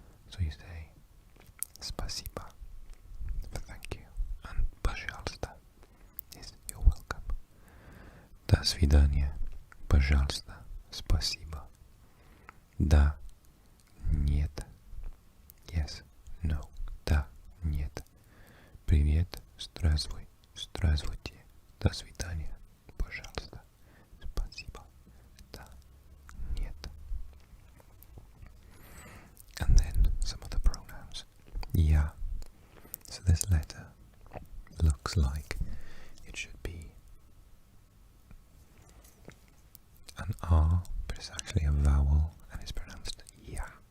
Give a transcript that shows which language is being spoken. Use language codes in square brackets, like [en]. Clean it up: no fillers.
[en] So you say [ru] Спасибо [en] for thank you, and [ru] Пожалуйста [en] is you're welcome. [ru] До свидания, пожалуйста, спасибо. Да, нет, [en] yes, no, [ru] да, нет. Привет, здравствуй, здравствуйте. До свидания, пожалуйста, спасибо. Да, нет. [en] And then some of the pronouns. Yeah. So this letter looks like it should be an R, but it's actually a vowel and it's pronounced ya.